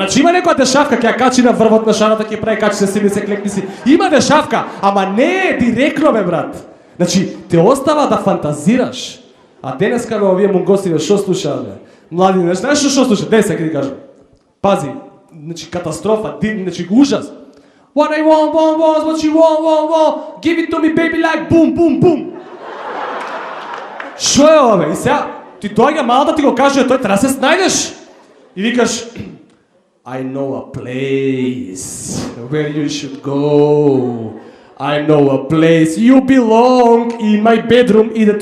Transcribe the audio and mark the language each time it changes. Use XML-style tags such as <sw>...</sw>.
<mk>Значи има некоја дешавка ќе ја качи на врвот на шарата, ќе прави качи се сили се клекни си. Има дешавка, ама не е директно, бе, брат. Значи, те остава да фантазираш. А денеска бе овие мунгосиве што слушаат, бе? Млади, знаеш што слушаат? Дей се ќе ти кажам. Пази, значи катастрофа, значи ужас.</mk> <en>What I want, what you want, give it to me baby like boom, boom, boom.</en> <mk>Шо е ова, бе? И сега, ти доаѓа мал да ти го каже, тој треба да се снајдеш. И викаш,</mk> <en>I know a place where you should go. I know a place you belong in my bedroom.</en>